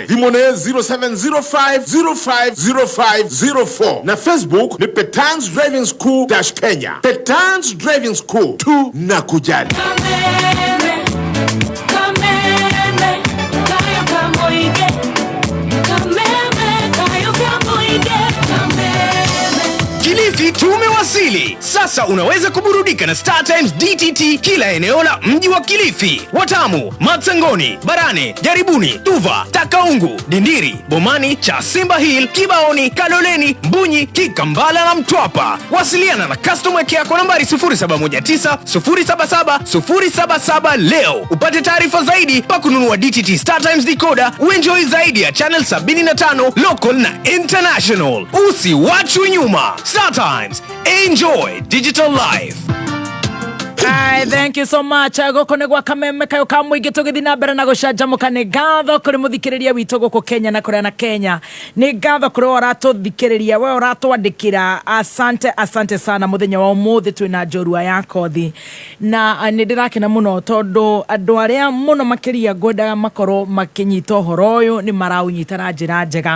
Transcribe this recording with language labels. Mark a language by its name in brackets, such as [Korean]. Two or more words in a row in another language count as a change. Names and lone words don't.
[Kikuyu] Thimũ nĩ 0705050504 na Facebook nĩ Petans Driving School Kenya. [Swahili] Petans Driving School tu na kujali. [Kikuyu] Kameme Kayuka mũingĩ. Kameme Kayuka mũingĩ. [Swahili] Kilifi tumewasili. Sasa unaweza kuburudika na Star Times DTT kila eneo la mji wa Kilifi. Watamu, Matsangoni, Barane, Jaribuni, Tuva, Takaungu, Dindiri, Bomani, Chasimba Hill, Kibaoni, Kaloleni, Mbunyi, Kikambala na Mtwapa. Wasiliana na [English] customer care [Swahili] kwa nambari 0719 077 077 leo. Upate taarifa zaidi pa kununua DTT Star Times decoder, uenjoy zaidi ya channel 75 local na international. Usiwachwe nyuma. [English] Star Times, enjoy digital life. Hi, thank you so much. [Kikuyu] Goko nĩ gwa Kameme Kayuka mũingĩ tũgĩthiĩ na mbere na gũcanjamũka. Nĩ ngatho kũrĩ mũthikĩrĩria witũ gũkũ Kenya na kũrĩa na Kenya. Nĩ ngatho kũrĩ ũratũthikĩrĩria, we ũratwandĩkĩra. [Swahili] Asante sana. [Kikuyu] Mũthenya wa ũmũthĩ twĩna njorua ya kothi na nĩ ndĩrakena mũno tondũ andũ arĩa mũno makĩria ngwendaga makorwo makĩnyita ũhoro ũyũ nĩ maraũnyita na njĩra njega.